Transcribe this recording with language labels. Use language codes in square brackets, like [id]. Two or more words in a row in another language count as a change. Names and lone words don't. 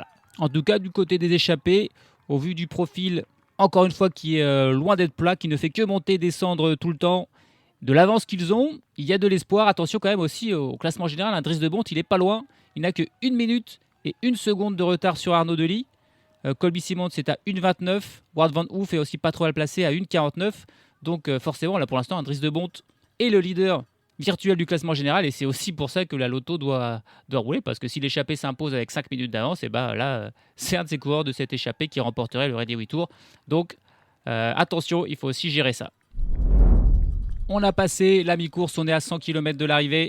[fr] En tout cas, du côté des échappés, au vu du profil, encore une fois, qui est loin d'être plat, qui ne fait que monter et descendre tout le temps, de l'avance qu'ils ont, il y a de l'espoir. Attention quand même aussi au classement général, un Dries de Bondt, il n'est pas loin. Il n'a que 1 minute et 1 seconde de retard sur Arnaud Delis. Colby Simon, c'est à 1,29. Wout van Aert est aussi pas trop mal placé à 1,49. Donc forcément, là pour l'instant, un Dries de Bondt est le leader virtuel du classement général et c'est aussi pour ça que la Lotto doit rouler, parce que si l'échappée s'impose avec 5 minutes d'avance, là c'est un de ces coureurs de cette échappée qui remporterait le Rennais Tour. Donc attention, il faut aussi gérer ça. On a passé la mi-course, on est à 100 km de l'arrivée.